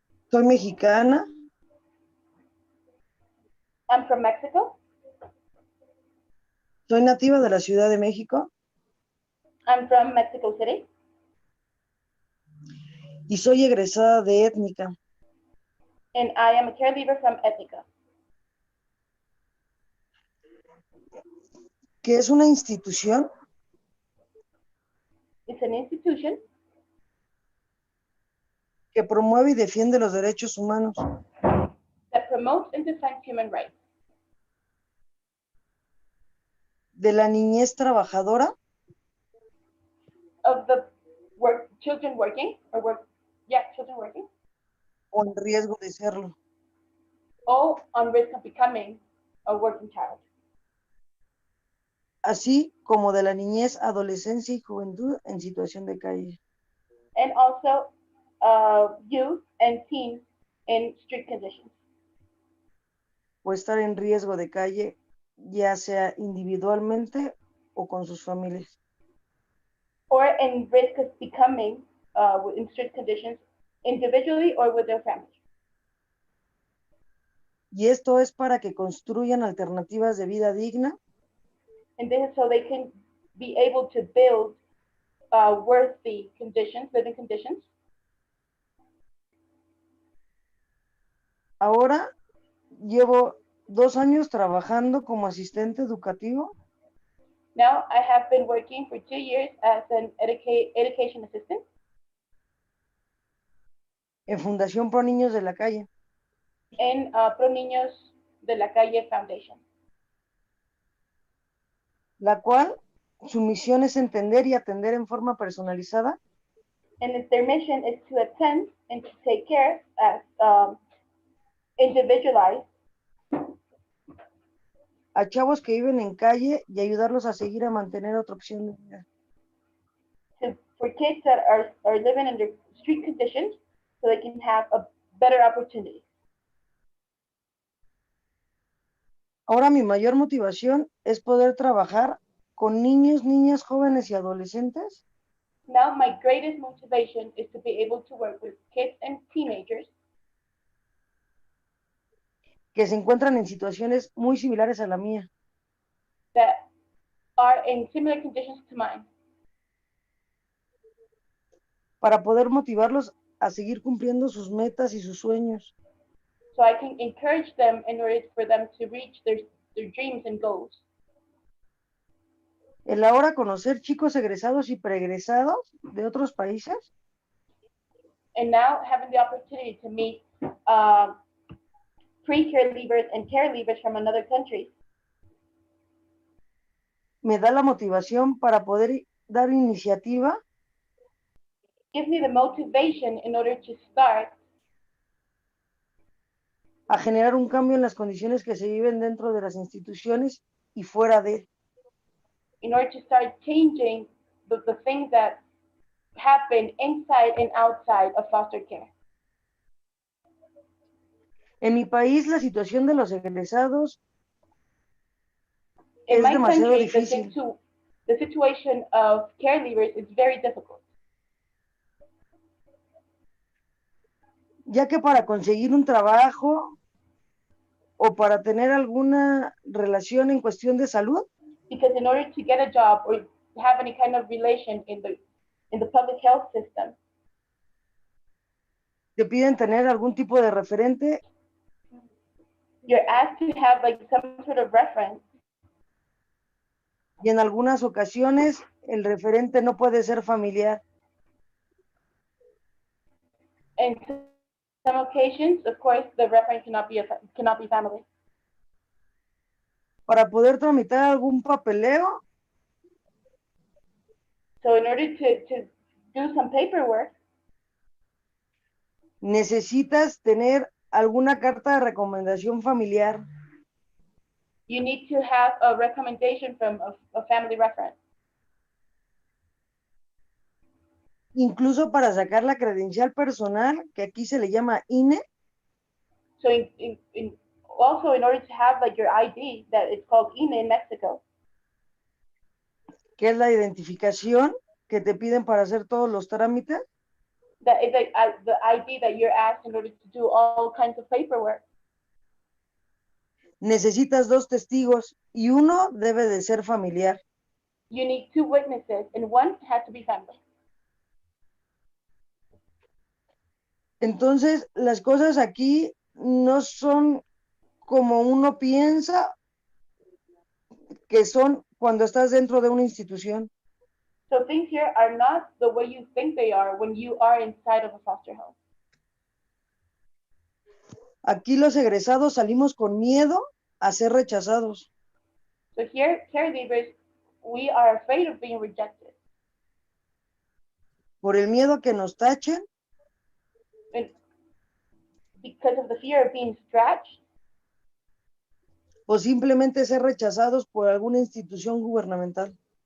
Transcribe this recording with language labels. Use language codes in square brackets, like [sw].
[es] Soy mexicana. [en] I'm from Mexico. [es] Soy nativa de la Ciudad de México [en] I'm from Mexico City, [es] y soy egresada de Étnica. [en] and I am a caregiver from Ethica, [es] Que es una institución [en] it's an institution [es] que promueve y defiende los derechos humanos, [en] that promotes and defends human rights [es] de la niñez trabajadora [en] of the children working, children working, [es] o en riesgo de serlo, [en] all on risk of becoming a working child, [es] así como de la niñez, adolescencia y juventud en situación de calle. [en] and also youth and teens in street conditions, [es] O estar en riesgo de calle, ya sea individualmente o con sus familias. [en] or in risk of becoming in street conditions individually or with their family. [es] Y esto es para que construyan alternativas de vida digna [en] And this is so they can be able to build worthy conditions, living conditions. [es] Ahora llevo 2 años trabajando como asistente educativo [en] Now I have been working for 2 years as an education assistant [es] en Fundación Pro Niños de la Calle, [en] in Pro Niños de la Calle Foundation, [es] la cual su misión es entender y atender en forma personalizada [en] and their mission is to attend and to take care as individualized [es] a chavos que viven en calle y ayudarlos a seguir a mantener otra opción de vida. [en] for kids that are living under street conditions so they can have a better opportunity. [es] Ahora mi mayor motivación es poder trabajar con niños, niñas, jóvenes y adolescentes [en] Now my greatest motivation is to be able to work with kids and teenagers [es] que se encuentran en situaciones muy similares a la mía, [en] that are in similar conditions to mine, [es] para poder motivarlos a seguir cumpliendo sus metas y sus sueños, [en] so I can encourage them in order for them to reach their dreams and goals. [es] el ahora conocer chicos egresados y preegresados de otros países [en] And now having the opportunity to meet pre-care leavers and care leavers from another country [es] me da la motivación para poder dar iniciativa [en] gives me the motivation in order to start [es] a generar un cambio en las condiciones que se viven dentro de las instituciones y fuera de. [en] in order to start changing the things that happen inside and outside of foster care. [es] En mi país la situación de los egresados [en] In [es] es [en] my [es] demasiado [en] country, [es] difícil, [en] the situation of care leavers is very difficult, [es] ya que para conseguir un trabajo o para tener alguna relación en cuestión de salud, [en] because in order to get a job or have any kind of relation in the public health system, [es] te piden tener algún tipo de referente [en] you're asked to have like some sort of reference, [es] y en algunas ocasiones el referente no puede ser familiar. [en] and some occasions, of course, the reference cannot be family. [es] Para poder tramitar algún papeleo, [en] So in order to do some paperwork, [es] necesitas tener alguna carta de recomendación familiar, [en] you need to have a recommendation from a family reference. [es] incluso para sacar la credencial personal, que aquí se le llama INE, [en] So also in order to have like your ID that it's called INE in Mexico, [es] que es la identificación que te piden para hacer todos los trámites, [en] that is like the ID that you're asked in order to do all kinds of paperwork. [es] necesitas 2 testigos y uno debe de ser familiar. [en] You need 2 witnesses, and one has to be family. [es] Entonces, las cosas aquí no son como uno piensa que son cuando estás dentro de una institución. [en] So things here are not the way you think they are when you are inside of a foster home. [es] Aquí los egresados salimos con miedo a ser rechazados. [en] So here, caregivers, we are afraid of being rejected. [es] Por el miedo a que nos tachen, [en] And because of the fear of being scratched, [es] o simplemente ser rechazados por alguna institución gubernamental.